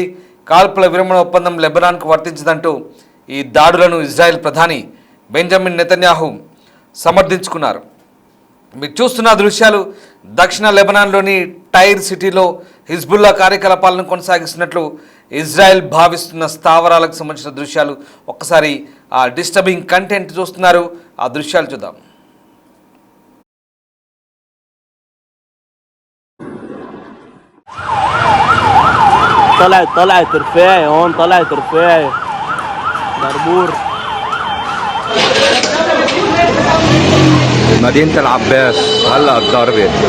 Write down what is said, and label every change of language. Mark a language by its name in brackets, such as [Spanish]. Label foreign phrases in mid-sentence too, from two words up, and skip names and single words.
[Telugu] కాల్పుల విరమణ ఒప్పందం లెబనాన్కు వర్తించదంటూ ఈ దాడులను ఇజ్రాయెల్ ప్రధాని బెంజమిన్ నెతన్యాహు సమర్థించుకున్నారు. మీరు చూస్తున్న దృశ్యాలు దక్షిణ లెబనాన్లోని టైర్ సిటీలో హిజ్బుల్లా కార్యకలాపాలను కొనసాగిస్తున్నట్లు ఇజ్రాయెల్ భావిస్తున్న స్థావరాలకు సంబంధించిన దృశ్యాలు. ఒక్కసారి ఆ [English] disturbing content [Telugu] చూస్తున్నారు, ఆ దృశ్యాలు చూద్దాం. [Arabic] طلعت رفاعي هون طلعت رفاعي بربور مدينة العباس هلا الضربة